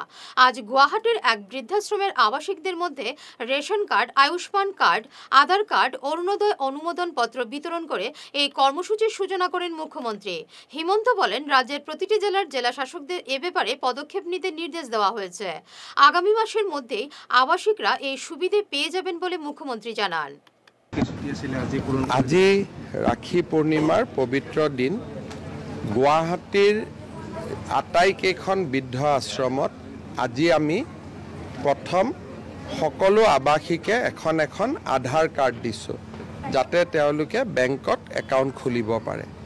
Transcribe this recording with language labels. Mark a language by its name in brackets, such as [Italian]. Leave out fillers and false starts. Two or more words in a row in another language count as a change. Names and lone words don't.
[Bangla] আজ গুয়াহাটির এক বৃদ্ধাশ্রমের আবাসিকদের মধ্যে [English] ration card, [Bangla] আয়ুষ্মান কার্ড, আধার কার্ড, অরুণোদয় অনুমোদন পত্র বিতরণ করে এই কর্মসূচির সূচনা করেন মুখ্যমন্ত্রী। হিমন্ত বলেন, রাজ্যের প্রতিটি জেলার জেলা শাসকদের এ ব্যাপারে পদক্ষেপ নিতে নির্দেশ দেওয়া হয়েছে। আগামী মাসের মধ্যেই আবাসিকরা এই সুবিধে পেয়ে যাবেন বলে মুখ্যমন্ত্রী জানান। [Assamese] আজি রাখি পূৰ্ণিমাৰ পবিত্ৰ দিন। গুৱাহাটীৰ আটাইকেইখন বৃদ্ধ আশ্ৰমত আজি আমি প্ৰথম সকলো আৱাসীকে এখন এখন আধাৰ কাৰ্ড দিছোঁ, যাতে তেওঁলোকে বেংকত একাউণ্ট খুলিব পাৰে।